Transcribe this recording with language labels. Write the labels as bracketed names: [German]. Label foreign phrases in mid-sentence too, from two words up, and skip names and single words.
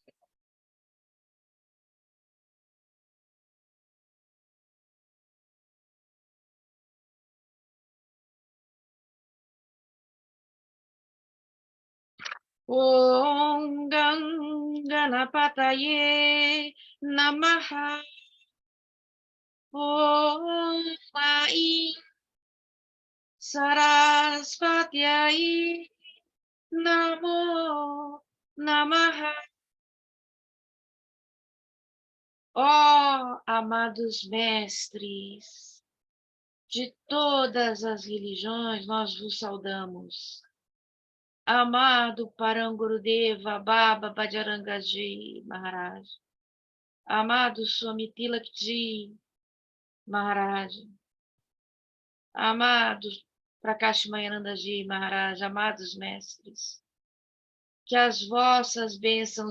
[Sanskrit] ॐ गणपतये नमः. ॐ ऐं सरस्वत्यै नमो नमः. [Portuguese] Ó amados mestres de todas as religiões, nós vos saudamos. Amado Parangurudeva Baba Bhajarangaji Maharaj, amado Swami Tilakji Maharaj, amados Prakashmayanandaji Maharaj, amados mestres, que as vossas bênçãos